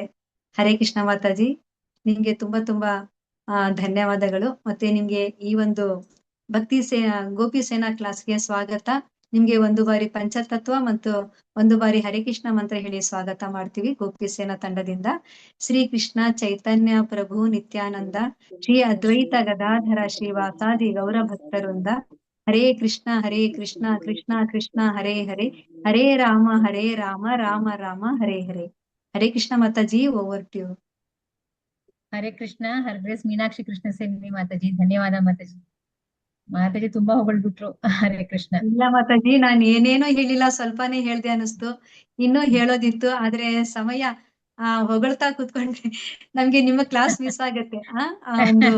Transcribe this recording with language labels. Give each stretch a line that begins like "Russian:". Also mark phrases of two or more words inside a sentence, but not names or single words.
Kannada: ಹರೇ ಕೃಷ್ಣ ಮಾತಾಜಿ, ನಿಮ್ಗೆ ತುಂಬಾ ತುಂಬಾ ಧನ್ಯವಾದಗಳು. ಮತ್ತೆ ನಿಮ್ಗೆ ಈ ಒಂದು ಗೋಪಿ ಸೇನಾ ಕ್ಲಾಸ್ಗೆ ಸ್ವಾಗತ. ನಿಮ್ಗೆ ಒಂದು ಬಾರಿ ಪಂಚತತ್ವ ಮತ್ತು ಒಂದು ಬಾರಿ ಹರಿಕೃಷ್ಣ ಮಂತ್ರ ಹೇಳಿ ಸ್ವಾಗತ ಮಾಡ್ತೀವಿ ಗೋಪಿ ಸೇನಾ ತಂಡದಿಂದ.
Sanskrit: ಶ್ರೀ ಕೃಷ್ಣ ಚೈತನ್ಯ ಪ್ರಭು ನಿತ್ಯಾನಂದ ಶ್ರೀ ಅದ್ವೈತ ಗದಾಧರ ಶ್ರೀವಾಸಾದಿ ಗೌರ ಭಕ್ತರಿಂದ ಹರೇ ಕೃಷ್ಣ ಕೃಷ್ಣ ಕೃಷ್ಣ ಹರೇ ಹರೇ ಹರೇ ರಾಮ ರಾಮ ರಾಮ ಹರೇ ಹರೇ.
Kannada: ಹರೇ ಕೃಷ್ಣ ಮಾತಾಜಿ,
English: over to you.
Kannada: ಹರೇ ಕೃಷ್ಣ. ಹರ್ಗ್ರೇಸ್ ಮೀನಾಕ್ಷಿ ಕೃಷ್ಣ ಸೇನಿ ಮಾತಾಜಿ, ಧನ್ಯವಾದ ಮಾತಾಜಿ. ಮಾತಾಜಿ ತುಂಬಾ ಹೊಗಳ್ಬಿಟ್ರು. ಹರೇ ಕೃಷ್ಣ. ಇಲ್ಲ ಮಾತಾಜಿ, ನಾನ್ ಏನೇನೋ ಹೇಳಿಲ್ಲ, ಸ್ವಲ್ಪನೇ ಹೇಳ್ದೆ ಅನಿಸ್ತು. ಇನ್ನೂ ಹೇಳೋದಿತ್ತು, ಆದ್ರೆ ಸಮಯ ಹೊಗಳ್ತಾ ಕೂತ್ಕೊಂಡ್ರೆ ನಮ್ಗೆ ನಿಮ್ಮ
English: class miss
Kannada: ಆಗತ್ತೆ.